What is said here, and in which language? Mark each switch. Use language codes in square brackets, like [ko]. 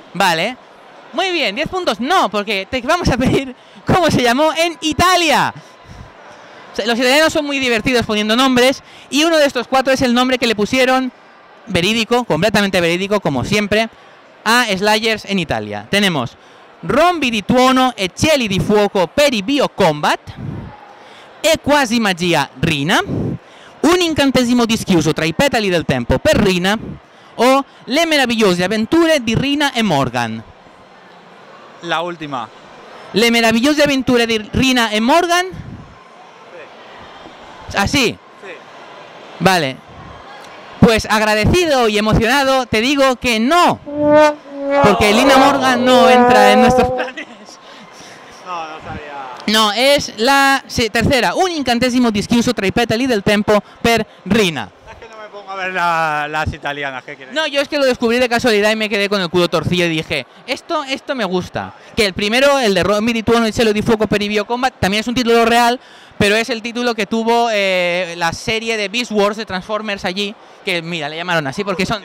[es] Vale. Muy bien, 10 puntos. No, porque te vamos a pedir cómo se llamó en Italia. O sea, los italianos son muy divertidos poniendo nombres y uno de estos 4 es el nombre que le pusieron, verídico, completamente verídico, como siempre, a Slayers en Italia. [it] Tenemos Rombi di tuono e cieli di fuoco per i biocombat, e quasi magia Rina, un incantesimo dischiuso tra i petali del tempo per Rina, o le meravigliose avventure di Rina e Morgan. [es] La última. [it] Le meravigliose avventure di Rina e Morgan. [es] ¿Así? Sí. Vale. Pues agradecido y emocionado te digo que no. Porque Lina Morgan no entra en nuestros planes. No sabía. No, es la tercera. [it] Un incantesimo dischiuso tra i petali del tempo per Rina. [es] Es que no me pongo a ver las italianas, ¿qué quieres? No, yo es que lo descubrí de casualidad y me quedé con el culo torcido y dije, esto me gusta. Que el primero, el de Rombi di tuono e cielo di fuoco per i biocombat, también es un título real, pero es el título que tuvo la serie de Beast Wars de Transformers allí, que mira, le llamaron así porque son